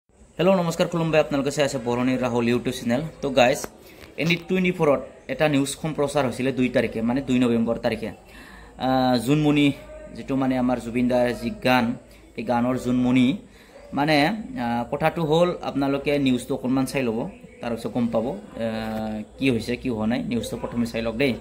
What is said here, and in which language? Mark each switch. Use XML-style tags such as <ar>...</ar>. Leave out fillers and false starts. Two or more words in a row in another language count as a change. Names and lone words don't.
<as>হেলো নমস্কাৰ খুলুমবায় আপোনালোকে চাই আছে বৰ'নি ৰাহুল ইউটিউব চেনেল।</as> <en>so guys</en> <as>ND24 এটা নিউজ সম্প্ৰচাৰ হৈছিল 2 তাৰিখে মানে 2 নৱেম্বৰ তাৰিখে জুনমণি যেটো মানে আমাৰ জুবিন দাৰ যি গান এই গানৰ জুনমণি মানে কথাটো হল আপোনালোকে নিউজটো অকমান চাই লব তাৰ পিছত গম পাব কি হৈছে কি হোৱা নাই নিউজটো প্ৰথমে চাই লওক দেই।</as>